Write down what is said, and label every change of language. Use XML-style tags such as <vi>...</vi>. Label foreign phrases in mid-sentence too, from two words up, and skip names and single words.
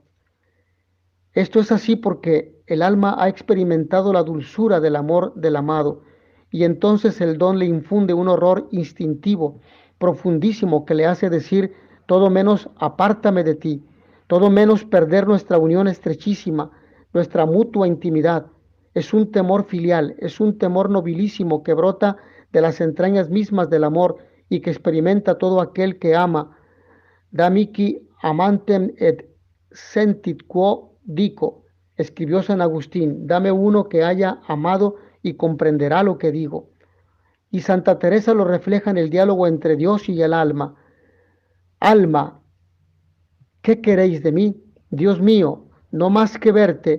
<es>Esto es así porque el alma ha experimentado la dulzura del amor del amado, y entonces el don le infunde un horror instintivo, profundísimo, que le hace decir todo menos apártame de ti, todo menos perder nuestra unión estrechísima, nuestra mutua intimidad. Es un temor filial, es un temor nobilísimo que brota de las entrañas mismas del amor y que experimenta todo aquel que ama.</es> <la>Da mihi amantem et sentit quo dico,</la> <es>escribió San Agustín, dame uno que haya amado y comprenderá lo que digo. Y Santa Teresa lo refleja en el diálogo entre Dios y el alma. Alma, ¿qué queréis de mí? Dios mío, no más que verte.</es>